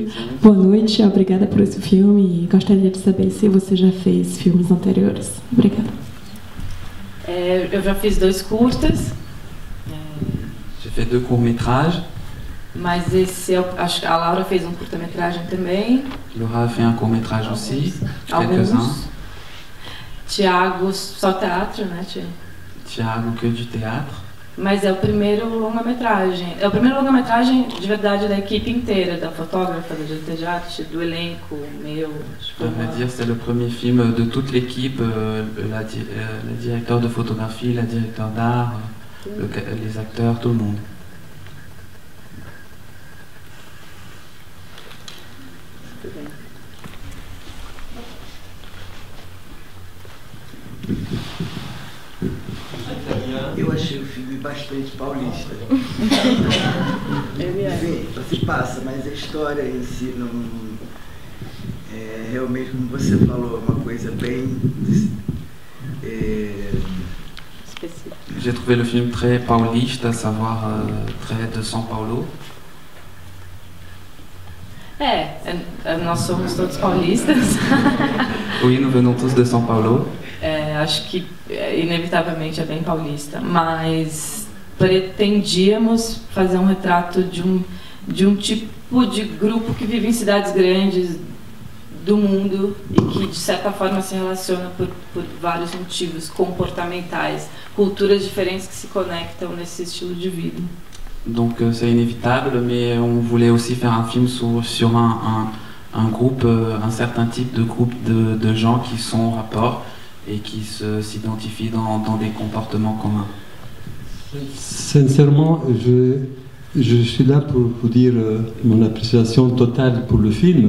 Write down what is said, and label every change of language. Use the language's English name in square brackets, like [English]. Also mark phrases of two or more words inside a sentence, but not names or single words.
[Portuguese] Boa noite, obrigada por esse filme e gostaria de saber se você já fez filmes anteriores. Obrigada. Eu já fiz 2 curtas. [French] J'ai fait 2 courts-métrages. [Portuguese] Mas esse, acho que a Laura fez um curta-metragem também. [French] Laura a fait un court-métrage aussi, quelques-uns. [Portuguese] Tiago, só teatro, né, [French] Tiago, que du théâtre. [Portuguese] Mas é o primeiro longa-metragem. É o primeiro longa-metragem de verdade da equipe inteira, da fotógrafa, da diretora de arte, do elenco, meu. [French] Je peux dire c'est le premier film de toute l'équipe, la directeur de photographie, la directeur d'art, les acteurs, tout le monde. [Portuguese] Eu achei o filme bastante paulista. Enfim, você passa, mas a história em si não é realmente, como você falou, uma coisa bem específica. [French] J'ai trouvé le film très pauliste, à savoir très de São Paulo. [Portuguese] Nós somos todos paulistas. [French] Oui, nous venons tous de São Paulo. [Portuguese] Acho que inevitavelmente é bem paulista, mas pretendíamos fazer um retrato de um tipo de grupo que vive em cidades grandes do mundo e que de certa forma se relaciona por vários motivos comportamentais, culturas diferentes que se conectam nesse estilo de vida. [French] Donc c'est inévitable, mais on voulait aussi faire un film sur un groupe, un certain type de groupe de gens qui sont en rapport et qui s'identifient dans des comportements communs. Sincèrement, je suis là pour vous dire mon appréciation totale pour le film.